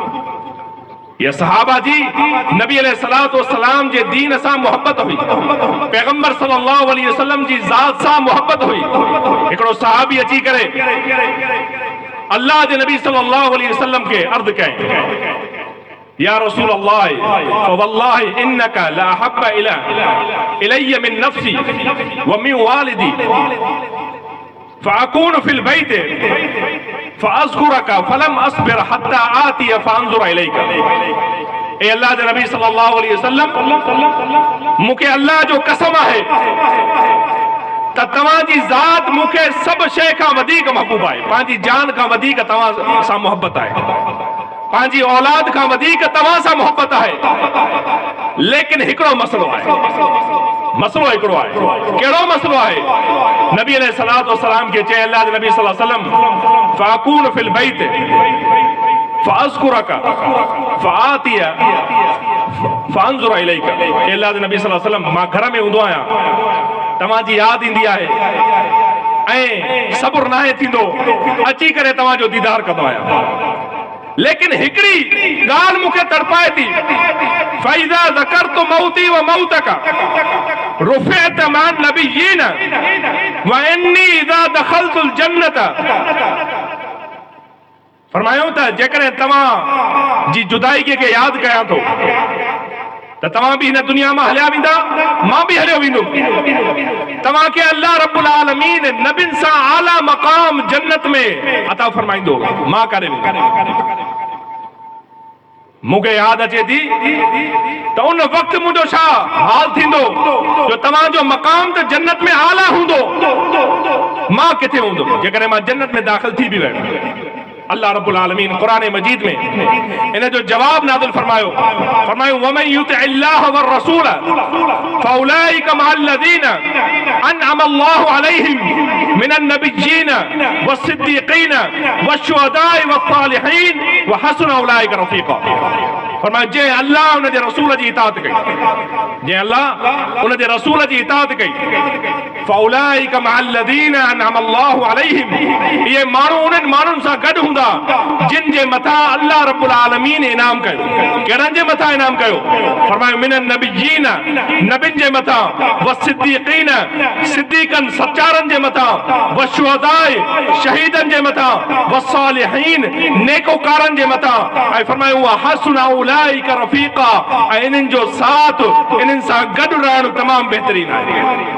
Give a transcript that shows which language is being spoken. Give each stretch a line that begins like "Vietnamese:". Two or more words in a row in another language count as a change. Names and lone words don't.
Sindhi: या सहाबा जी नबी
Arabic: عليه الصلاة والسلام
Sindhi: जे दीन सां मोहब्बत हुई, पैगंबर
Arabic: صلى الله عليه وسلم
Sindhi: जी ज़ात सां मोहब्बत हुई। हिकिड़ो सहाबी अची करे अल्लाह जे नबी
Arabic: صلى الله عليه وسلم
Sindhi: खे अर्ज़ कयईं
Arabic: يا رسول الله فوالله إنك لأحب إلي من نفسي ومن والدي فأكون في البيت فأذكرك فلم أصبر حتى آتي فأنظر إليك.
Sindhi: ए अल्लाह जे नबी
Arabic: صلى الله عليه وسلم
Sindhi: मूंखे अल्लाह जो कसम आहे त तव्हांजी ज़ात मूंखे सभु शइ खां वधीक महबूब आहे, पंहिंजी जान खां वधीक तव्हां सां मोहब्बत आहे। पंहिंजी औलाद खां वधीक तव्हां सां मोहब्बत आहे, लेकिन हिकिड़ो मसलो आहे, मसलो हिकिड़ो आहे। कहिड़ो मसलो आहे? नबी
Arabic: عليه الصلاة والسلام
Sindhi: खे चए अल्लाह जे नबी
Arabic: صلى الله عليه وسلم فأكون في البيت فأذكرك فآتي فأنظر إليك.
Sindhi: अल्लाह जे नबी
Arabic: صلى الله عليه وسلم
Sindhi: मां घर में हूंदो आहियां, तव्हांजी यादि ईंदी आहे ऐं सब्र नाहे थींदो, अची करे तव्हांजो दीदार कंदो आहियां। लेकिन हिकिड़ी ॻाल्हि मूंखे तड़पाए थी,
Arabic: فإذا ذكرت موتي وموتك رفعت مع النبيين وإني إذا دخلت الجنة.
Sindhi: फरमायो त जेकॾहिं तव्हां जी जुदाई खे यादि कयां थो त तव्हां बि हिन दुनिया मां हलिया वेंदा, मां बि हलियो वेंदुमि। तव्हांखे
Arabic: الله رب العالمين
Sindhi: नबियुनि सां आला मक़ाम जन्नत में अता फरमाईंदो, मां करे वेंदुमि। मूंखे यादि अचे थी त उन वक़्तु मुंहिंजो छा हाल थींदो जो तव्हांजो मक़ाम त जन्नत में आला हूंदो, मां किथे हूंदुमि जेकॾहिं मां जन्नत में दाख़िल थी बि वियुमि।
Arabic: الله رب العالمين
Sindhi: कुरान मजीद में इन जो जवाब नाज़िल फरमायो,
Arabic: ومن يطع الله والرسول فأولئك مع الذين أنعم الله عليهم من النبيين والصديقين والشهداء والصالحين وحسن أولئك رفيقا.
Sindhi: फरमायो जे अल्लाह उन जे रसूल जी इताअत कई, जे अल्लाह उन जे रसूल जी इताअत कई,
Arabic: فأولئك مع الذين أنعم الله عليهم,
Sindhi: ये माण्हू उन्हनि माण्हुनि सां गॾु हूंदा जिन जे मथां
Arabic: الله رب العالمين
Sindhi: इनाम कयो। कहिड़नि जे मथां इनाम कयो? फरमायो
Arabic: من النبيين,
Sindhi: नबियुनि जे मथां, वस्सिद्दीक़ीन, सिद्दीक़नि सच्चारनि जे मथां, वश्शुहदाए, शहीदनि जे मथां, वस्सालिहीन, नेकोकारनि जे मथां, ऐं फरमायो
Arabic: حسن أولئك رفيقا,
Sindhi: ऐं इन्हनि जो साथ, इन्हनि सां गॾु रहणु तमामु बहितरीन आहे।